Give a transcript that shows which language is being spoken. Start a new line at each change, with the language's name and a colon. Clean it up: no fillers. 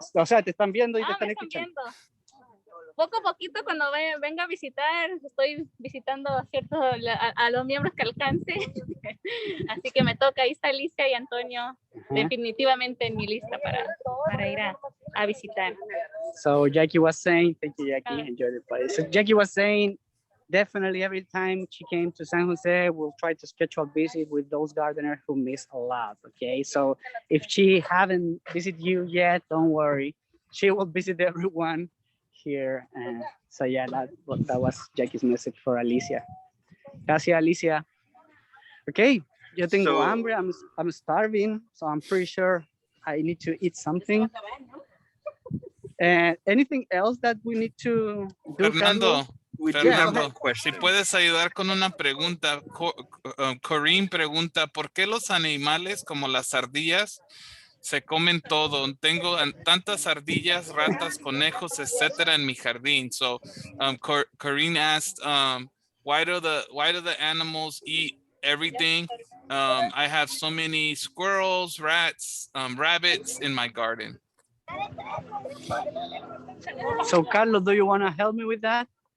Spanish: O sea, te están viendo y te están escuchando. Poco a poquito, cuando venga a visitar, estoy visitando a los miembros que alcance. Así que me toca. Ahí está Alicia y Antonio, definitivamente en mi lista para ir a visitar.
English: So Jackie was saying, thank you, Jackie, enjoy the party. So Jackie was saying, definitely every time she came to San Jose, we'll try to schedule a visit with those gardeners who miss a lot, okay? So if she haven't visited you yet, don't worry. She will visit everyone here. And so yeah, that was Jackie's message for Alicia.
Spanish: Gracias, Alicia. Okay, yo tengo So- hambre.
English: I'm starving, so I'm pretty sure I need to eat something. And anything else that we need to do, Fernando, Carlos?
Spanish: si puedes ayudar con una pregunta. Corinne pregunta, ¿por qué los animales como las ardillas se comen todo? Tengo tantas ardillas, ratas, conejos, etcétera en mi jardín.
English: So, Corinne asked, why do the animals eat everything? I have so many squirrels, rats, rabbits in my garden. So, Carlos, do you want to help me with that?